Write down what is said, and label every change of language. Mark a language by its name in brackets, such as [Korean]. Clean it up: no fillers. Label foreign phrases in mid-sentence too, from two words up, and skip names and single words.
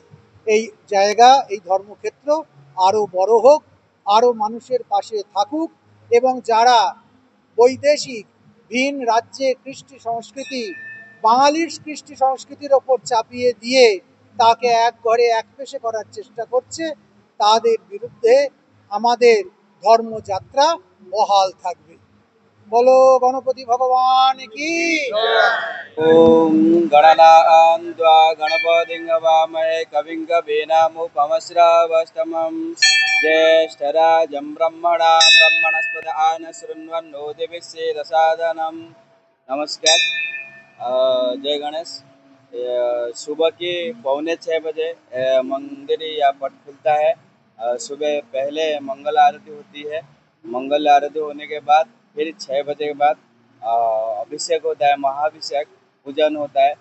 [Bangla] এই জায়গা, এই ধর্মক্ষেত্র আরও বড় হোক, আরও মানুষের পাশে থাকুক এবং যারা বৈদেশিক ভিন রাজ্যে কৃষ্টি সংস্কৃতি, বাঙালির কৃষ্টি সংস্কৃতির ওপর চাপিয়ে দিয়ে তাকে এক ঘরে এক পেশে করার চেষ্টা করছে, তাদের বিরুদ্ধে আমাদের ধর্মযাত্রা বহাল থাকবে। [Hindi] बोलो गणपति भगवान की। [Sanskrit] ओम गणनान्त्वा गणपतिं हवामहे कविं कवीनामुपमश्रवस्तमं ज्येष्ठराजं ब्रह्मणां ब्रह्मणस्पत आनशृण्वन्नोतिभिः सेदसादनं नमस्कार। [Hindi] जय गणेश। सुबह की 5:45 बजे मंदिर या पट खुलता है। सुबह पहले मंगल आरती होती है। मंगल आरती होने के बाद फिर 6 बजे के बाद अभिषेक होता है, महाअभिषेक पूजन होता है।